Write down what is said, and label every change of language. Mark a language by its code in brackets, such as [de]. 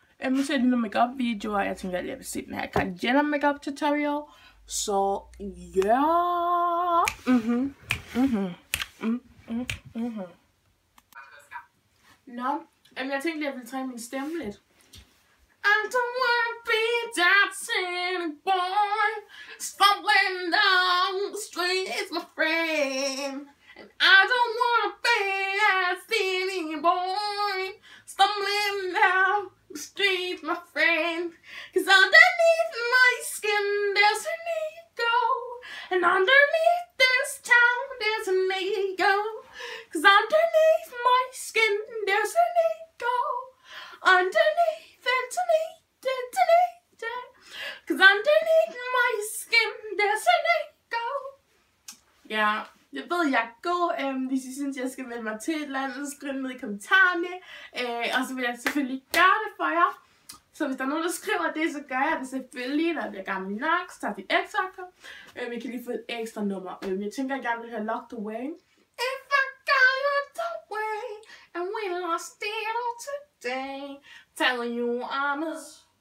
[da] Nu ser jeg nogle make-up videoer, jeg tænker, at jeg vil se den her Kylie Jenner make-up tutorial. Så ja. Nå, jeg tænkte lige, at jeg ville træne min stemme lidt. [en] I don't wanna be that silly boy, stumbling down the streets, my friend. And I don't wanna be that silly boy, stumbling down the streets, my friend. 'Cause underneath my skin there's an ego, and underneath this town there's an ego. 'Cause underneath my skin there's an ego, underneath it's an ego. 'Cause underneath my skin there's an ego. [da] Ja, jeg ved, jeg er god. Hvis I synes, jeg skal melde mig til et eller andet, så skriv det ned i kommentarerne. Og så vil jeg selvfølgelig gøre det for jer. Så hvis der er nogen, der skriver det, så gør jeg det selvfølgelig, når jeg bliver gammel nok, så tager de X-Factor. Jeg kan lige få et ekstra nummer. Jeg tænker, jeg gerne vil have Locked Away. [en] If I got locked away, and we lost it all today, telling you honest.